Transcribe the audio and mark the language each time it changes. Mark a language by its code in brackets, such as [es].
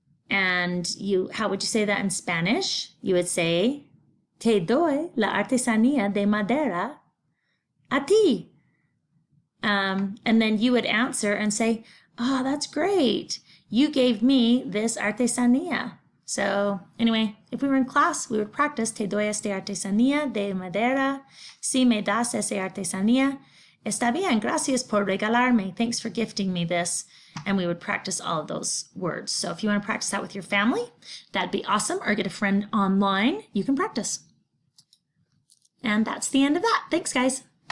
[en] And how would you say that in Spanish? You would say, [es] te doy la artesanía de madera a ti. [en] And then you would answer and say, oh, that's great. You gave me this artesanía. So anyway, if we were in class, we would practice, [es] te doy esta artesanía de madera. Si me das esa artesanía. Está bien, gracias por regalarme. [en] Thanks for gifting me this. And we would practice all of those words. So if you want to practice that with your family, that'd be awesome. Or get a friend online, you can practice. And that's the end of that. Thanks, guys.